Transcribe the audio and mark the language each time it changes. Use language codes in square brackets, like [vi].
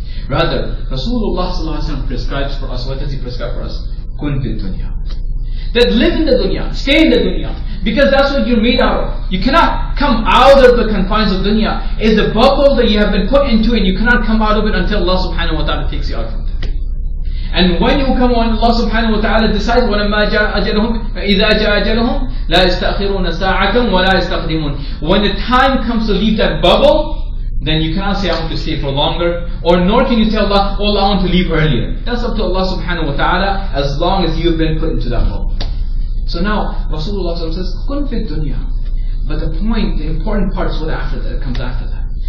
[en] Rather, Rasulullah sallallahu alaihi wasallam prescribes for us. What does he prescribe for us? [ar] Kun fil dunya. [en] That live in the dunya, stay in the dunya, because that's what you're made out of. You cannot come out of the confines of dunya. It's a bubble that you have been put into, and you cannot come out of it until Allah subhanahu wa ta'ala takes you out from it. And when you come on, Allah subhanahu wa ta'ala decides, [ar] وَلَمَّا جَاءَ أَجَلُهُمْ إِذَا جَاءَ أَجَلُهُمْ لَا يَسْتَأْخِرُونَ سَاعَةً وَلَا يَسْتَقْدِمُونَ. [en] When the time comes to leave that bubble, then you cannot say, I want to stay for longer, or nor can you tell Allah, oh, I want to leave earlier. That's up to Allah subhanahu wa ta'ala, as long as you've been put into that bubble. So now, Rasulullah says, [ar] Kun fi dunya. [en] But the important part is what comes after that.